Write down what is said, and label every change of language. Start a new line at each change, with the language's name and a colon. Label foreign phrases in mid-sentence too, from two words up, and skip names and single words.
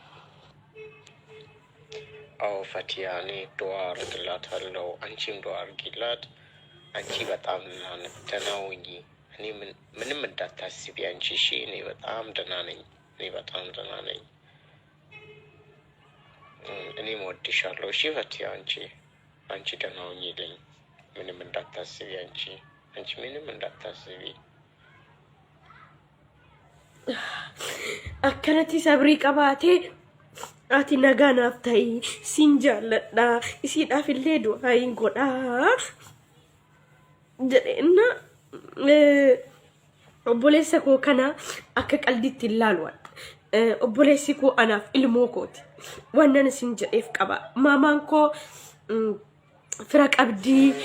Amharic: አው ፈቲያ እኔ ዱዓ አድርግላታለሁ አንቺም ዱዓ አድርጊላት አንቺ በጣም ደህና ሁኚ እኔ ምንም እንዳታስቢ አንቺ እሺ እኔ በጣም ደህና ነኝ እኔ እወድሻለሁ እሺ ፈቲያ አንቺ ደህና ሁኚልኝ ምንም እንዳታስቢ አንቺ ምንም እንዳታስቢ
Oromo: akkanatti sabrii qabaatee ati nagaa naaf ta'i siin jaalladha isiidhaaf illee du'aa hin godhaa jedheenna obboleessa koo kana akka qalditti hin laaluwadha obboleessi koo anaaf ilmoo kooti wannan isin jedheef qaba maamaan koo fira qabdii